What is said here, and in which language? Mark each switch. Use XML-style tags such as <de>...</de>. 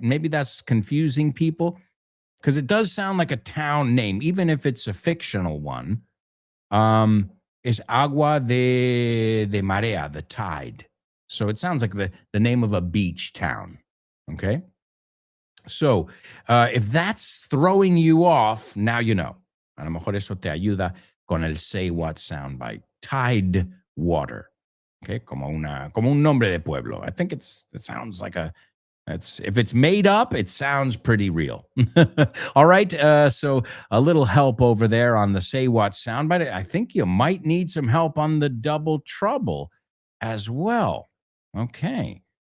<en>Maybe that's confusing people because it does sound like a town name, even if it's a fictional one. It's</en> <es>Agua de Marea,</es> <en>the tide. So it sounds like the name of a beach town. Okay. So if that's throwing you off, now you know.</en> <es>A lo mejor eso te ayuda con el Say What soundbite. Tidewater. Okay. Como un nombre de pueblo.</es> <en>I think it sounds like if it's made up, it sounds pretty real. All right. So a little help over there on the Say What soundbite. I think you might need some help on the double trouble as well. Okay.</en>